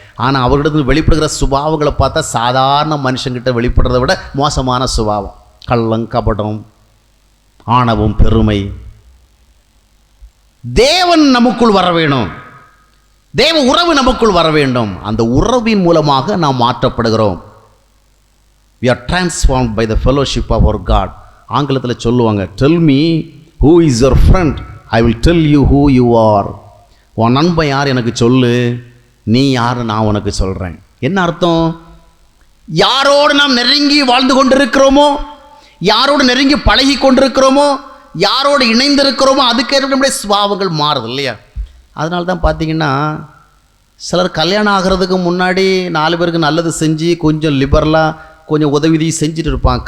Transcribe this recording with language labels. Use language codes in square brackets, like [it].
[ta] ஆனால் அவர்கிட்ட வெளிப்படுகிற சுபாவங்களை பார்த்தா சாதாரண மனுஷங்கிட்ட வெளிப்படுறதை விட மோசமான சுபாவம். கள்ளம், கபடம், ஆணவம், பெருமை. தேவன் நமக்குள் வர வேணும், தேவ உறவு நமக்குள் வர வேண்டும். அந்த உறவின் மூலமாக நாம் மாற்றப்படுகிறோம். [en] We are transformed by the fellowship of our God. [ta] ஆங்கிலத்தில் சொல்லுவாங்க, [en] tell me who is your friend, I will tell you who you are. [ta] உன் நண்பன் யார் எனக்கு சொல்லு, நீ யார் நான் உனக்கு சொல்கிறேன். என்ன அர்த்தம்? யாரோடு நாம் நெருங்கி வாழ்ந்து கொண்டிருக்கிறோமோ, யாரோடு நெருங்கி பழகி கொண்டிருக்கிறோமோ, யாரோடு இணைந்திருக்கிறோமோ அதுக்கேற்ற நம்முடைய சுபாவங்கள் மாறுது இல்லையா? அதனால தான் பார்த்தீங்கன்னா சிலர் கல்யாணம் ஆகிறதுக்கு முன்னாடி 4 பேருக்கு நல்லது செஞ்சு கொஞ்சம் லிபரலாக கொஞ்சம் உதவி செஞ்சுட்டு இருப்பாங்க.